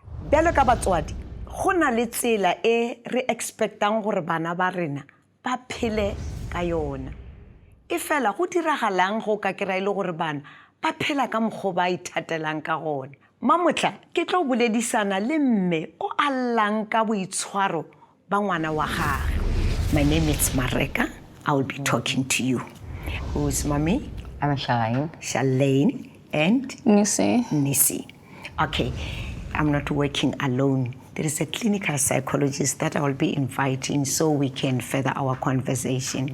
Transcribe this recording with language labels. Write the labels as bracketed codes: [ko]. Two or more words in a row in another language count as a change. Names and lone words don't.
[nso] Bjalo ka batswadi, go na le tsela e re expectang gore bana ba rena ba phele ka yona. E fela go diragalang go ka kry le gore bana ba phela ka mokgwa ba ithatelang ka gona. Mamotla ke tlo boledisana le mme o allang ka boitshwaro ba ngwana wa gagwe. [en] My name is Mareka. I will be talking to you. Who's mommy? I'm Charlene. Charlene and Nisi. Okay, I'm not working alone. There is a clinical psychologist that I will be inviting so we can further our conversation.